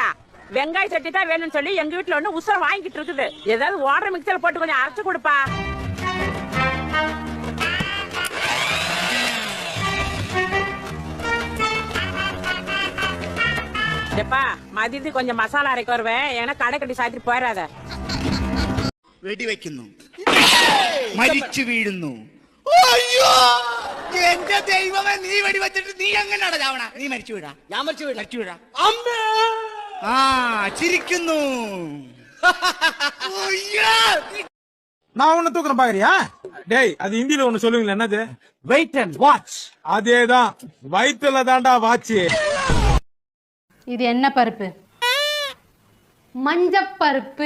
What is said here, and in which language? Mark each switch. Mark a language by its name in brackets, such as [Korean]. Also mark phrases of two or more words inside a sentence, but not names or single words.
[Tamil] வெங்காய சட்டி தான் வேணும்னு சொல்லி எங்க வீட்டுல ஒண்ணு உசுர வாங்கிட்டு இருக்குது. ஏதாவது வாட்டர் மிக்சர்ல போட்டு கொஞ்சம் அரைச்சு கொடுப்பா. எப்பா மதியத்துக்கு கொஞ்சம் மசாலா அரைக்க வருவேன். ஏன்னா கடை கட்டி சாத்திட்டு போயிடாத. [Malayalam] വെടി വെക്കുന്നു, മരിച്ചു വീഴുന്നു. അയ്യോ എന്റെ ദൈവമേ, നീ വെടി വെച്ചിട്ട് നീ എങ്ങനെയാണ് ചാവണ? നീ മരിച്ചു വീഴാ? ഞാൻ മരിച്ചു വീഴാ. അമ്മേ ആ ചിരിക്കുന്നു. [Tamil] நான் ஒண்ணு தூக்குறேன் பாக்குறியா? டேய், அது ஹிந்தில ஒண்ணு சொல்லுவீங்களா? என்னது? [English] wait and watch. [Tamil] அதேதான், வயிற்றுல தாண்டா வாட்ச். இது என்ன பருப்பு? மஞ்சப்பருப்பு.